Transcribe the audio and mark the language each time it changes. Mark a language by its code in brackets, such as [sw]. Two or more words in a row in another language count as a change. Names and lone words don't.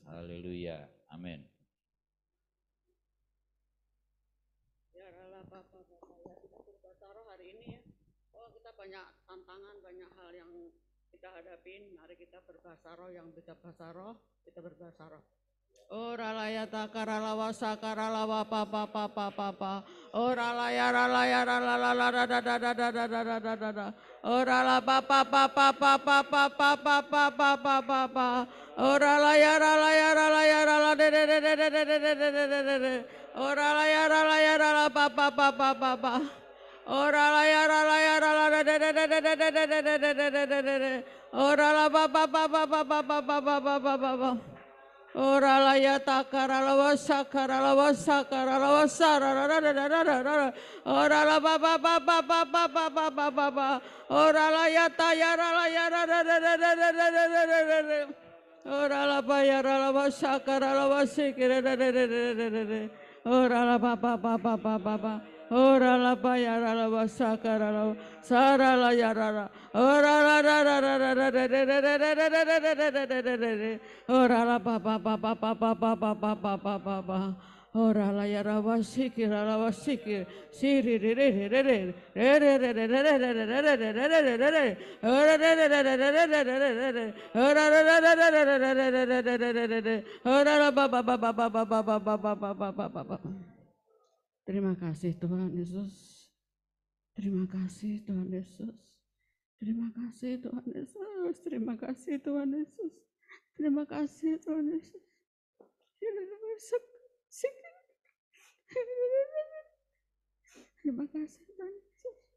[id] Haleluya. Amin. Biar Allah Bapa yang sudah berkata roh hari ini ya, tangan, banyak hal yang kita hadapin. Mari kita berbahasa roh, yang bisa bahasa roh, kita berbahasa roh. Ora laya takara lawa sakara lawa papa papa papa. Ora laya ralaya ralalala da da da da da da da da da da. Ora la papa papa papa papa papa papa papa. Ora laya ralaya ralaya rala de de de de de de de de de de de. Ora laya ralaya rala papa papa papa. Ora laya ralaya rala de de de de de de de de de de de de de de. Ora la papa papa papa papa papa papa. Ora la ya takara la wasakara la wasakara la wasara ra ra ra ra ra ra. Ora la ba ba ba ba ba ba ba ba ba ba ba. Ora la ya ta ya ra la ya ra ra ra ra ra ra ra ra ra ra ra. Ora la ba ya ra la wasakara la wasikira ra ra ra ra ra ra ra. Ora la ba ba ba ba ba ba ba. Ora la ba ya ra la wasakara la sara la ya ra ra. Ora la ra ra ra ra ra ra ra ra ra ra ra ra ra ra ra. Ora la ba ba ba ba ba ba ba ba ba ba ba ba ba. Ora la ya ra wasikir la wasikir. Siri re re re re re re re re re re re re re re re re re re. Ora re re re re re re re re re re. Ora re re re re re re re re re re re re. Ora la ba ba ba ba ba ba ba ba ba ba ba ba ba ba. Terima kasih Tuhan Yesus. Terima kasih Tuhan Yesus. Terima kasih Tuhan Yesus. Terima kasih Tuhan Yesus. Terima kasih Tuhan Yesus. Terima kasih Tuhan Yesus.